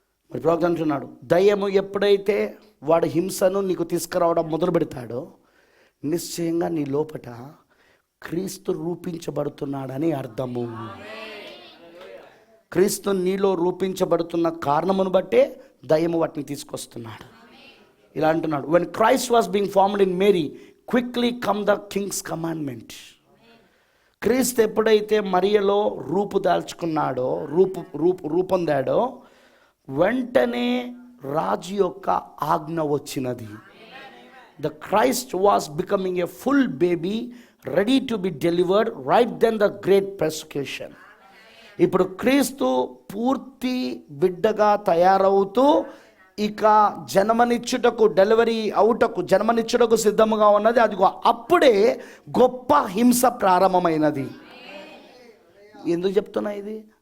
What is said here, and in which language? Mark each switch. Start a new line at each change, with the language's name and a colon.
Telugu: మరి ప్రవక్త అంటున్నాడు, దయ్యము ఎప్పుడైతే వాడు హింసను నీకు తీసుకురావడం మొదలు పెడతాడో, నిశ్చయంగా నీ లోపట క్రీస్తు రూపించబడుతున్నాడని అర్థము. క్రీస్తు నీలో రూపించబడుతున్న కారణమును బట్టే దయ్యము వాటిని తీసుకొస్తున్నాడు. ఇలా అంటున్నాడు,
English: when Christ was being formed in Mary, quickly come the king's commandment.
Telugu: క్రీస్తు ఎప్పుడైతే మరియలో రూపుదాల్చుకున్నాడో, రూపొందాడో, వెంటనే రాజు యొక్క ఆజ్ఞ వచ్చినది.
English: The Christ was becoming a full baby, ready to be delivered, right then the great persecution.
Telugu: ఇప్పుడు క్రీస్తు పూర్తి బిడ్డగా తయారవుతూ ఇక జన్మనిచ్చుటకు, డెలివరీ అవుటకు, జన్మనిచ్చుటకు సిద్ధముగా ఉన్నది. అదిగో అప్పుడే గొప్ప హింస ప్రారంభమైనది. ఎందుకు చెప్తున్నా ఇది?